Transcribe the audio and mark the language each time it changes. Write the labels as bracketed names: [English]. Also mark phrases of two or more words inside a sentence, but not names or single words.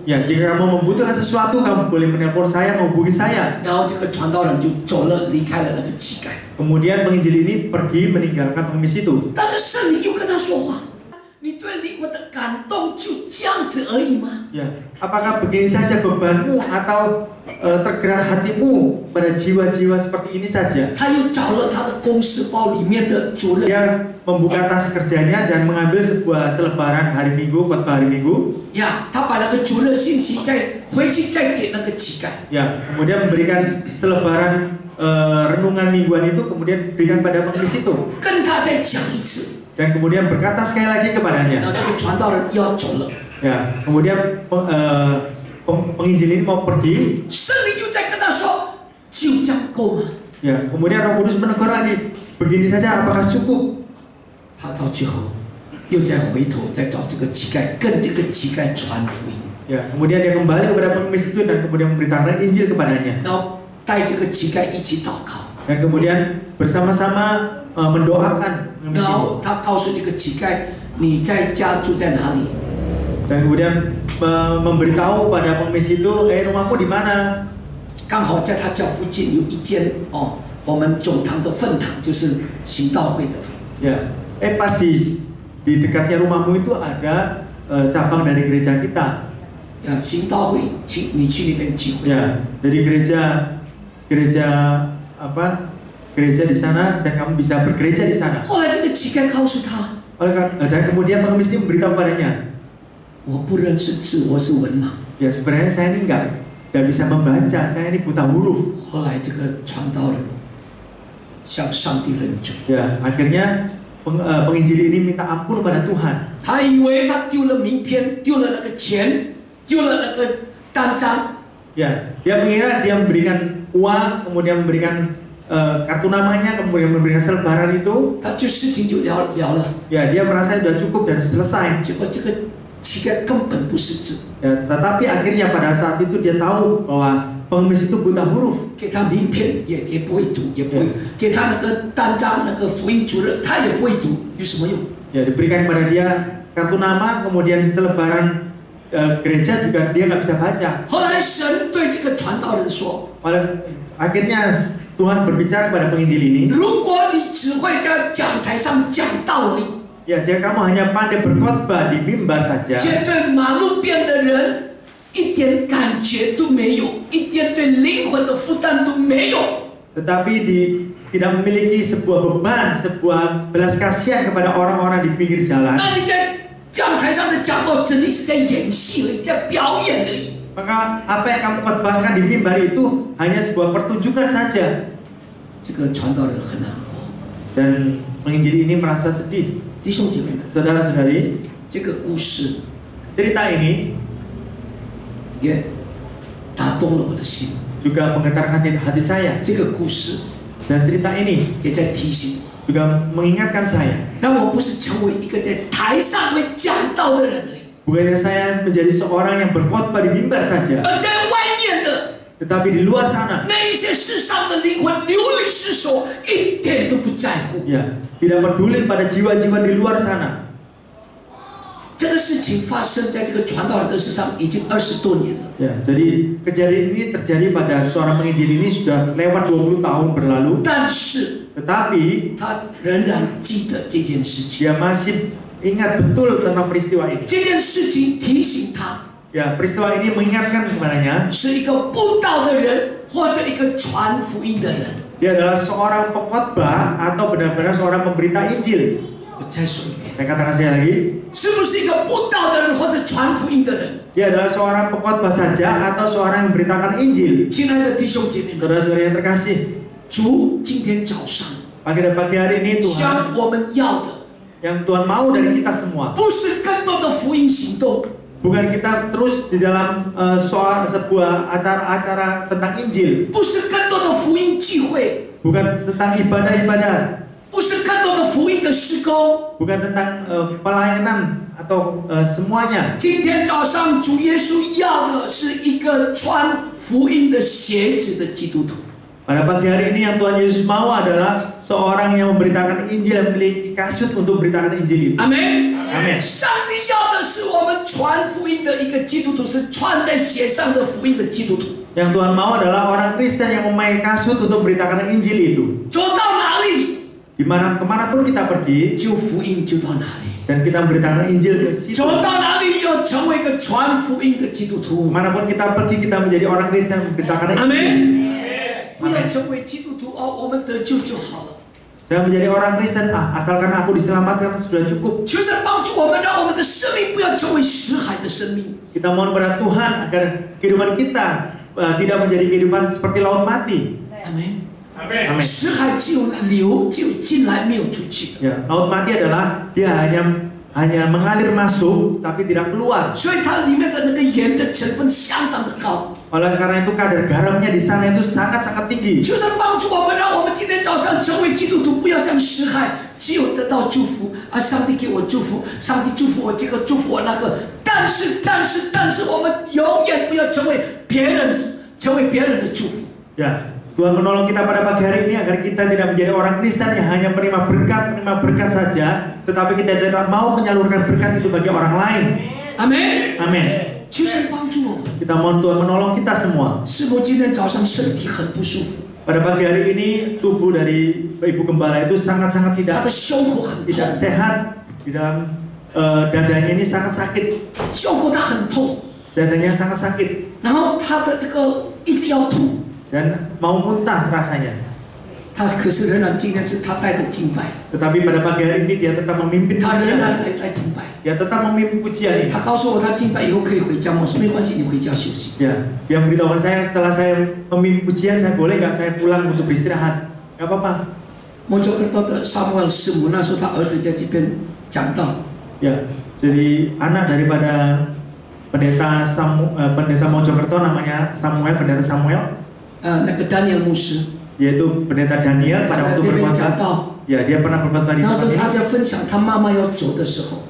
[Indonesian] Ya, jika kamu membutuhkan sesuatu, kamu boleh menelpon saya, menghubungi saya. [Chinese] 然后这个传道人就走了，离开了那个乞丐。 [Indonesian] Kemudian penginjil ini pergi meninggalkan pengemis itu. [Chinese] 但是圣灵又跟他说话，你对灵魂的感动就这样子而已吗？ [Indonesian] Ya, apakah begini saja bebanmu atau tergerak hatimu pada jiwa-jiwa seperti ini saja? [Chinese] 他又找了他的公事包里面的主任， [Indonesian] Dia membuka tas kerjanya dan mengambil sebuah selebaran hari Minggu, khotbah hari Minggu. [Chinese] 他把那个主任信息再回去再给那个乞丐。 [Indonesian] Ya, kemudian memberikan selebaran renungan mingguan itu kemudian berikan pada pengemis itu [Chinese] 跟他再讲一次， [Indonesian] dan kemudian berkata sekali lagi [Chinese] 然 [Indonesian] kepadanya. [Chinese] 后这个传道人要走了， [Indonesian] Ya, kemudian penginjil ini mau pergi. [Chinese] 圣灵又再跟他说，就这样够吗？ [Indonesian] Ya, kemudian Roh Kudus menegur lagi. Begini saja apakah cukup? [Chinese] 他到最后又再回头再找这个乞丐，跟这个乞丐传福音， [Indonesian] Ya, kemudian dia kembali kepada pengemis itu dan kemudian memberitakan Injil kepadanya. [Chinese] 然后带这个乞丐一起祷告， [Indonesian] Dan kemudian bersama-sama mendoakan pengemis [Chinese] 然 [Indonesian] itu. [Chinese] 后他告诉这个乞丐，你在家住在哪里？ [Indonesian] Dan kemudian memberitahu pada pengemis itu, rumahmu di mana? [Chinese] 刚好在他家附近有一间我们总堂的分堂，就是行道会的。 [Indonesian] Ya, pas di dekatnya rumahmu itu ada cabang dari gereja kita. [Chinese] 行道会，你去那边聚会。 [Indonesian] Ya, dari gereja apa? Gereja di sana dan kamu bisa bergereja di sana. [Chinese] 后来这个乞丐告诉他， [Indonesian] Dan kemudian pengemis ini memberitahu padanya, [Chinese] 我不认识字，我是文盲。 [Indonesian] ya sebenarnya saya ini nggak bisa membaca, saya ini buta huruf. [Chinese] 后来这个传道人向上帝认罪， [Indonesian] Ya, akhirnya penginjil ini minta ampun kepada Tuhan. [Chinese] 他以为他丢了名片，丢了那个钱，丢了那个单张， [Indonesian] Ya, dia mengira dia memberikan uang, kemudian memberikan kartu namanya, kemudian memberikan selebaran itu. [Chinese] 他就事情就了了。 [Indonesian] Ya, dia merasa sudah cukup dan selesai. [Chinese] 结果这个乞丐根本不识字， [Indonesian] Ya, tetapi akhirnya pada saat itu dia tahu bahwa pengemis itu buta huruf. [Chinese] 给他名片也不会读，也不会，给他那个单张那个福音主任他也不会读，有什么用？ [Indonesian] Ya, diberikan kepada dia kartu nama, kemudian selebaran gereja juga dia nggak bisa baca. [Chinese] 后来神对这个传道人说， [Indonesian] Akhirnya Tuhan berbicara kepada penginjil ini. [Chinese] 如果你只会在讲台上讲道而已， [Indonesian] Ya, jika kamu hanya pandai berkhotbah di mimbar saja, [Chinese] 却对马路边的人一点感觉都没有，一点对灵魂的负担都没有。 [Indonesian] tetapi tidak memiliki sebuah beban, sebuah belas kasihan kepada orang-orang di pinggir jalan, [Chinese] 那你在讲台上的讲道，真的是在演戏而已，在表演而已。 [Indonesian] maka apa yang kamu khotbahkan di mimbar itu hanya sebuah pertunjukan saja. [Chinese] 这个传道人很难过。 [Indonesian] Dan penginjil ini merasa sedih. [Chinese] 弟兄姐妹们， [Indonesian] Saudara-saudari, [Chinese] 这个故事 [Indonesian] cerita ini [Chinese] 也打动了我的心。 [Indonesian] juga menggetarkan hati saya. [Chinese] 这个故事 [Indonesian] Dan cerita ini [Chinese] 也在提醒我， [Indonesian] juga mengingatkan saya, [Chinese] 让我不是成为一个在台上会讲道的人而已， [Indonesian] bukannya saya menjadi seorang yang berkhotbah di mimbar saja, [Chinese] 而在外面的 [Indonesian] tetapi di luar sana, [Chinese] 那一些世上的灵魂流离失所，一点都不在乎。 [Indonesian] ya, tidak peduli pada jiwa-jiwa di luar sana. [Chinese] 这个事情发生在这个传道人的身上已经20多年了， [Indonesian] Ya, jadi kejadian ini terjadi pada seorang penginjil ini sudah lewat 20 tahun berlalu, [Chinese] 但是 [Indonesian] tetapi [Chinese] 他仍然记得这件事情。 [Indonesian] dia masih ingat betul tentang peristiwa ini. [Chinese] 这件事情提醒他， [Indonesian] Ya, peristiwa ini mengingatkan kepadanya, [Chinese] 是一个布道的人，或是一个传福音的人。 [Indonesian] dia adalah seorang pengkhotbah atau benar-benar seorang pemberita Injil. [Chinese] 我再说一遍， [Indonesian] Saya katakan sekali lagi, [Chinese] 是不是一个布道的人，或者传福音的人？ [Indonesian] dia adalah seorang pengkhotbah saja atau seorang yang memberitakan Injil. [Chinese] 亲爱的弟兄姐妹们， [Indonesian] Saudara-saudara yang terkasih, [Chinese] 主今天早上 [Indonesian] pagi dan pagi hari ini Tuhan, [Chinese] 将我们要的， [Indonesian] yang Tuhan mau dari kita semua, [Chinese] 不是更多的福音行动， [Indonesian] bukan kita terus di dalam sebuah acara-acara tentang Injil, [Chinese] 不是更多的福音聚会， [Indonesian] bukan tentang ibadah-ibadah, [Chinese] 不是更多的福音的施工。 [Indonesian] bukan tentang pelayanan atau semuanya. [Chinese] 今天早上主耶稣要的是一个穿福音的鞋子的基督徒。 [Indonesian] Pada pagi hari ini yang Tuhan Yesus mau adalah seorang yang memberitakan Injil, yang memiliki kasut untuk memberitakan Injil itu. [Chinese] 阿门。 [Indonesian] Amin. [Chinese] 上帝要的是我们传福音的一个基督徒，是穿在鞋上的福音的基督徒。 [Indonesian] Yang Tuhan mau adalah orang Kristen yang memakai kasut untuk memberitakan Injil itu. [Chinese] 走到哪里， [Indonesian] Kemanapun kita pergi [Chinese] 就福音就到哪里； [Indonesian] dan kita memberitakan Injil ke situ. [Chinese] 走到哪里，要成为一个传福音的基督徒。 [Indonesian] Kemanapun kita pergi, kita menjadi orang Kristen yang memberitakan [Chinese] 阿 [Indonesian] Injil. [Chinese] 门。不要成为基督徒哦，我们得救就好了。 [Indonesian] Saya menjadi orang Kristen, asalkan aku diselamatkan sudah cukup. [Chinese] 求神帮助我们，让我们的生命不要成为死海的生命。 [Indonesian] Kita mohon kepada Tuhan agar kehidupan kita tidak menjadi kehidupan seperti laut mati. [Chinese] 阿门。 [Indonesian] Amin. [Chinese] 死海只有流，只有进来，没有出去的。 [Indonesian] Ya, laut mati adalah dia hanya mengalir masuk tapi tidak keluar. [Chinese] 所以它里面的那个盐的成分相当的高。 [Indonesian] Oleh karena itu kadar garamnya di sana itu sangat-sangat tinggi. [Chinese] 求神帮助我们，让我们今天早上成为基督徒，不要像死海，只有得到祝福啊！上帝给我祝福，上帝祝福我这个，祝福我那个。但是，我们永远不要成为别人的祝福。 [Indonesian] Ya, Tuhan menolong kita pada pagi hari ini agar kita tidak menjadi orang Kristen yang hanya menerima berkat saja, tetapi kita tidak mau menyalurkan berkat itu bagi orang lain. [Chinese] 阿门。 [Indonesian] Amin. [Chinese] 求神帮助我们。 [Indonesian] Kita mohon Tuhan menolong kita semua. [Chinese] 是否今天早上身体很不舒服？ [Indonesian] Pada pagi hari ini tubuh dari Ibu Gembala itu sangat-sangat [Chinese] 他的胸口很 [Indonesian] tidak [Chinese] 痛， [Indonesian] sehat di dalam dadanya ini sangat sakit, [Chinese] 胸口他很痛， [Indonesian] dadanya sangat sakit [Chinese] 然后他的这个一直要吐， [Indonesian] dan mau muntah rasanya. [Chinese] 他可是仍然今天是他带的敬拜， [Indonesian] Tetapi pada pagi hari ini dia tetap memimpin [Chinese] 他仍 [Indonesian] pujian. [Chinese] 然来敬拜。 [Indonesian] Dia tetap memimpin pujian ini. [Chinese] 他告诉我，他敬拜以后可以回家吗？我说没关系，你回家休息。 [Indonesian] Ya, dia memberitahukan saya setelah saya memimpin pujian, saya boleh nggak saya pulang untuk beristirahat? Nggak apa-apa. [Chinese] 摩羯哥的萨摩尔师母那时候，他儿子在这边讲道， [Indonesian] Ya, jadi anak daripada pendeta Mojokerto namanya pendeta Samuel, [Chinese] 那个丹尼尔牧师， [Indonesian] yaitu pendeta Daniel [Chinese] 他 [Indonesian] pada [Chinese] 在 [Indonesian] waktu [Chinese] 这边 [Indonesian] berkhotbah. [Chinese] 讲道。 [Indonesian] Ya, dia pernah berkhotbah di [Chinese] 那时 [Indonesian] tempat [Chinese] 候他 [Indonesian] ini. [Chinese] 在分享他妈妈要走的时候，